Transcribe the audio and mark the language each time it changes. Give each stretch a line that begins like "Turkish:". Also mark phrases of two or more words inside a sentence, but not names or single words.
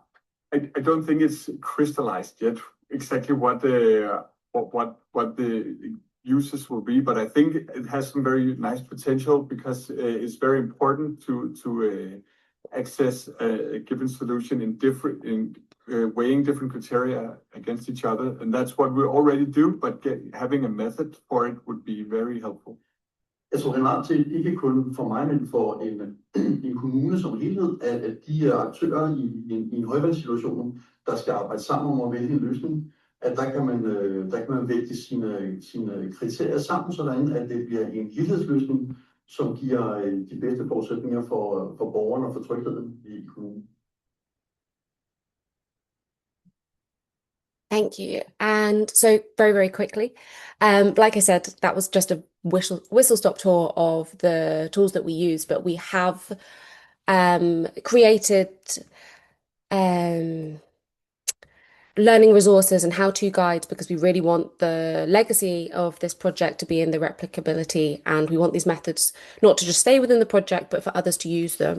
English: I don't think it's crystallized yet exactly what the uses will be, but I think it has some very nice potential because it's very important to access a given solution in weighing different criteria against each other, and that's what we already do, but having a method for it would be very helpful.
Danish: Jeg tror generelt til, ikke kun for mig, men for en kommune som helhed, at de aktører i en højvandssituation, der skal arbejde sammen om at vælge en løsning, at der kan man vægte sine kriterier sammen, sådan at det bliver en helhedsløsning, som giver de bedste forudsætninger for borgerne og for trygheden i kommunen.
English: Thank you. And so very, very quickly, like I said, that was just a whistle-stop tour of the tools that we use, but we have created learning resources and how-to guides, because we really want the legacy of this project to be in the replicability, and we want these methods not to just stay within the project, but for others to use them.